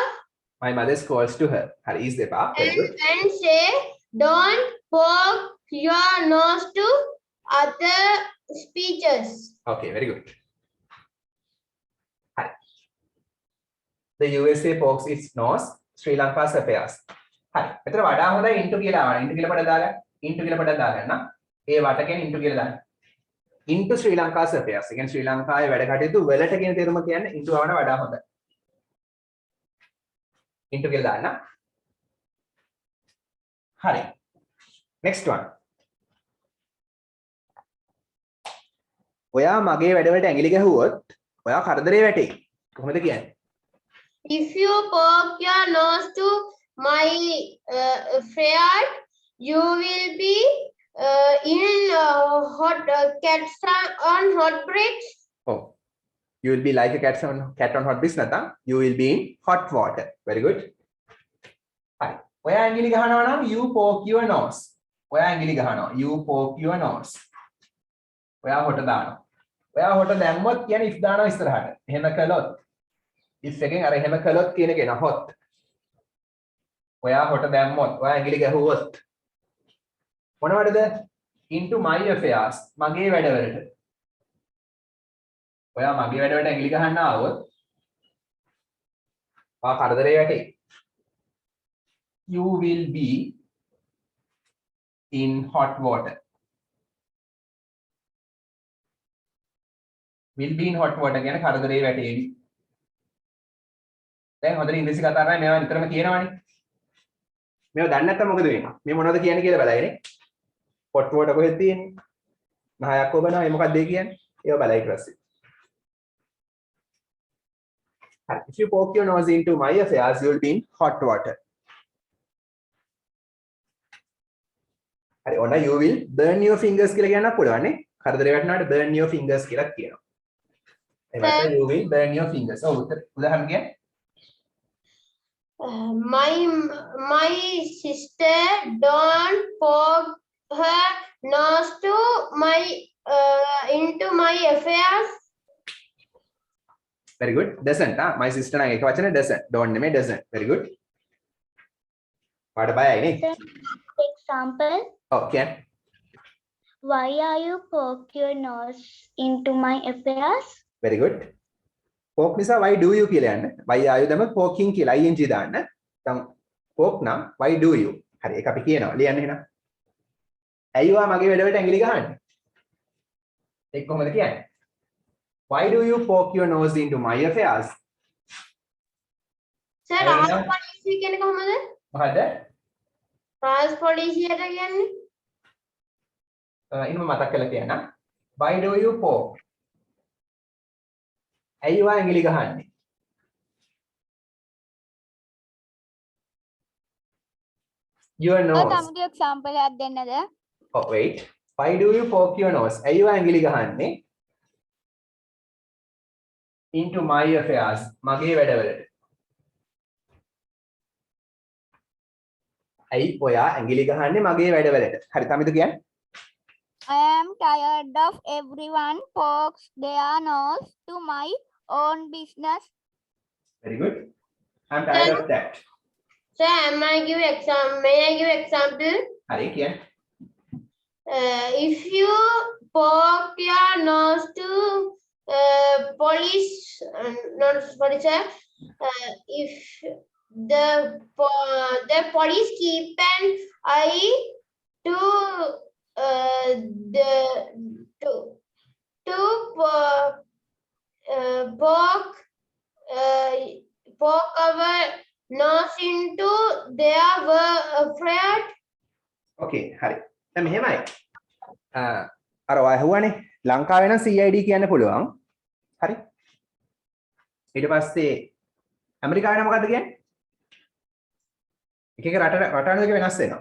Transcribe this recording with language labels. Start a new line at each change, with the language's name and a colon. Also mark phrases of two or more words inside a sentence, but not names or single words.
English: My mother calls to her. Hari is depa. Very good. and say don't poke your nose to other speeches. Okay, very good. Hi. The USA pokes its nose Sri Lanka's affairs. Hi.
Sinhala: මෙතන වඩා හොඳයි into කියලා ආවනේ. into කියලා පොඩක් දාලා into කියලා පොඩක් දාගන්න. ඒ වට කියන්නේ into කියලා දාන්න.
English: into Sri Lanka's affairs.
Sinhala: ඒ කියන්නේ ශ්‍රී ලංකාවේ වැඩ කටයුතු වලට කියන තේරුම කියන්නේ into ආවන වඩා හොඳයි. into කියලා දාන්න. හරි.
English: Next one.
Sinhala: ඔයා මගේ වැඩවලට ඇඟිලි ගැහුවොත් ඔයා කරදරේ වැටෙයි. කොහොමද කියන්නේ?
English: If you poke your nose to my affair, you will be in hot cats on hot bricks. Oh, you will be like a cat on hot bricks නැත්නම් you will be in hot water. Very good.
Sinhala: හරි. ඔයා ඇඟිලි ගහනවා නම්
English: you poke your nose.
Sinhala: ඔයා ඇඟිලි ගහනවා
English: you poke your nose.
Sinhala: ඔයා හොට දානවා. ඔයා හොට දැම්මොත් කියන්නේ if දානවා ඉස්සරහට. එහෙම කළොත් if එකෙන් අර එහෙම කළොත් කියන එක න hot. ඔයා හොට දැම්මොත් ඔයා ඇඟිලි ගැහුවොත් මොනවටද?
English: into my affairs
Sinhala: මගේ වැඩවලට. ඔයා මගේ වැඩවලට ඇඟිලි ගහන්න ආවොත් ඔයා කරදරේ වැටේ.
English: You will be in hot water. Will be in hot water
Sinhala: කියන්නේ කරදරේ වැටේවි. දැන් හොඳට ඉංග්‍රීසි කතා කරන්නේ මේවා නිතරම කියනවනේ. මේවා දන්නේ නැත්නම් මොකද වෙන්නේ? මේ මොනවද කියන්නේ කියලා බලයිනේ.
English: hot water
Sinhala: කොහෙද තියෙන්නේ? නහයක් ඔබනවා ඒ මොකක්ද ඒ කියන්නේ? ඒව බලයි ඊට පස්සේ.
English: If you poke your nose into my affairs, you will be in hot water.
Sinhala: හරි ඔන්න
English: you will burn your fingers
Sinhala: කියලා කියන්නත් පුළුවන් නේ. කරදරේ වැටෙනාට
English: burn your fingers
Sinhala: කියලා කියනවා. එහෙනම්
English: you will burn your fingers.
Sinhala: ඔව් උදාහරණ කියන්නේ
English: My sister don't poke her nose to my into my affairs. very good. doesn't my sister
Sinhala: නම් එක වචනේ
English: doesn't. don't නෙමෙයි doesn't. very good.
Sinhala: පාඩ බයයි නේ.
English: Example. Okay. Why are you poke your nose into my affairs? very good. poke නිසා why do you
Sinhala: කියලා යන්න.
English: why are you දැම poking කියලා ing
Sinhala: දාන්න. දැන්
English: poke නම් why do you.
Sinhala: හරි ඒක අපි කියනවා. ලියන්න එහෙනම්. ඇයි ඔයා මගේ වැඩවලට ඇඟිලි ගහන්නේ? ඒක කොහොමද කියන්නේ?
English: Why do you poke your nose into my affairs? Sir,
Sinhala: රාජ පොලිසිය කියන්නේ කොහමද? මොකද? රාජ පොලිසියට කියන්නේ ඉන්න මතක් කරලා කියන්න.
English: Why do you poke?
Sinhala: ඇයි ඔයා ඇඟිලි ගහන්නේ?
English: Your nose.
Sinhala: තමගේ එක්සැම්පල් එකක් දෙන්නද?
English: Oh wait. Why do you poke your nose?
Sinhala: ඇයි ඔයා ඇඟිලි ගහන්නේ?
English: into my affairs
Sinhala: මගේ වැඩවලට. ඇයි ඔයා ඇඟිලි ගහන්නේ මගේ වැඩවලට? හරි තමයිද කියන්නේ?
English: I am tired of everyone pokes their nose to my own business. very good. I'm tired of that. Sir, may I give example?
Sinhala: හරි කියන්නේ.
English: If you poke your nose to police, not police, if the police keep an eye to poke our nose into their afraid.
Sinhala: okay හරි. දැන් මෙහෙමයි. අර ඔය අහුවානේ ලංකාවේ නම් CID කියන්න පුළුවන්. හරි. ඊට පස්සේ ඇමරිකාවේ නම් මොකද්ද කියන්නේ? එක එක රට අනුව වෙනස් වෙනවා.